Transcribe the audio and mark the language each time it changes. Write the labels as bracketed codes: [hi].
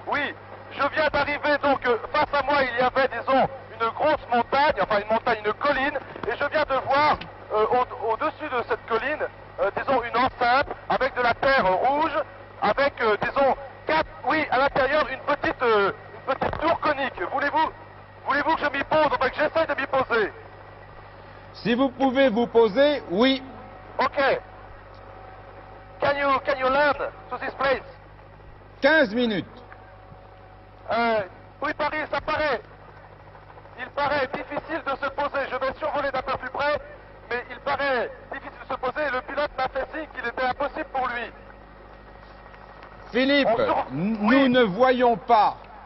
[fr] Oui, je viens d'arriver, donc face à moi il y avait, disons, une grosse montagne, enfin une montagne, une colline, et je viens de voir au-dessus de cette colline, disons, une enceinte avec de la terre rouge, avec, disons, à l'intérieur une petite tour conique. Voulez-vous que je m'y pose, enfin que j'essaie de m'y poser? Si vous pouvez vous poser, oui. Ok. [en] Can you land to this place? 15 minutes. [fr] Oui, Paris, il paraît difficile de se poser. Je vais survoler d'un peu plus près, mais il paraît difficile de se poser. Le pilote m'a fait signe qu'il était impossible pour lui. Philippe, nous Oui. ne voyons pas.